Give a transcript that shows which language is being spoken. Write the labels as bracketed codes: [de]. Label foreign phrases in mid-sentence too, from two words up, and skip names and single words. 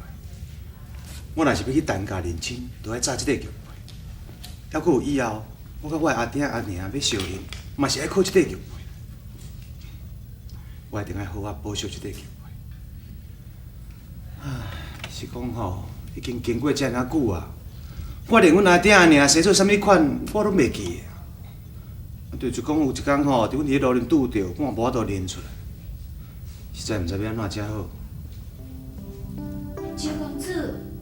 [nan] 我若是要去陈家认亲，就爱扎即个玉佩。还佫有以后，我甲我的阿爹阿娘要烧迎，嘛是爱靠即个玉佩。我一定爱好好保守即个玉佩。是讲吼，已经经过遮尔久啊，我连阮阿爹阿娘生做啥物款，我拢袂记的。就是讲有一天吼，伫阮伫路边拄着，我无法度认出来，实在毋知要安怎才好。周公子，